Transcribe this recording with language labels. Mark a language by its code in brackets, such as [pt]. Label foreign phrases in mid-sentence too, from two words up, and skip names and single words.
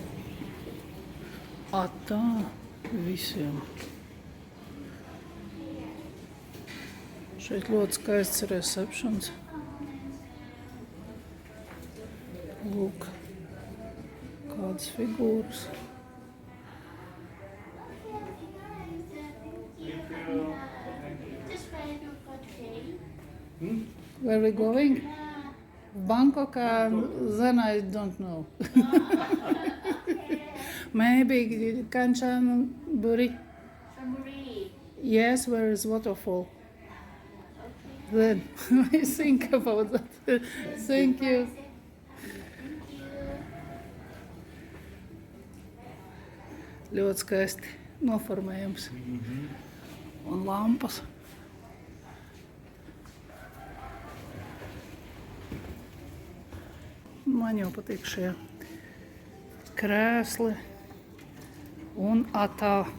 [lv] Tā visiem. Šeit ļoti skaists receptions. Lūk, kādas figūras. [en] Where are we going? Bangkok, then I don't know. Maybe Kanchanaburi. Yes, where is waterfall? Then I think about that. Thank you. [lv] Ļoti skaisti noformējums. Un lampas. Man jau patīk šie krēsli un atā.